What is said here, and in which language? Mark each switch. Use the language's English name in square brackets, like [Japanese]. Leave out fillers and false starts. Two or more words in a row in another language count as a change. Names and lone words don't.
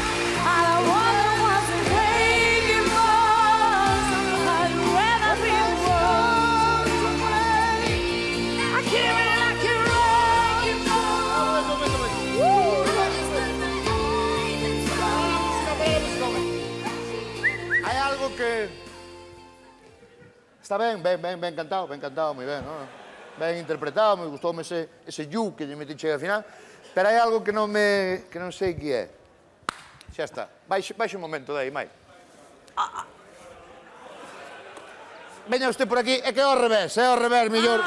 [English] All I wanted was a waking ball. I'd rather be alone. I came in like a wrecking ball. [Spanish] Hay algo que... [Galician] Está ben cantado, moi ben, non? Ben interpretado, me gustoume ese you que lle metiche ao final, pero hai algo que non sei que é. Xa está. Baixe un momento de aí, Mai. Veña usted por aquí, é que é ao revés, mellor.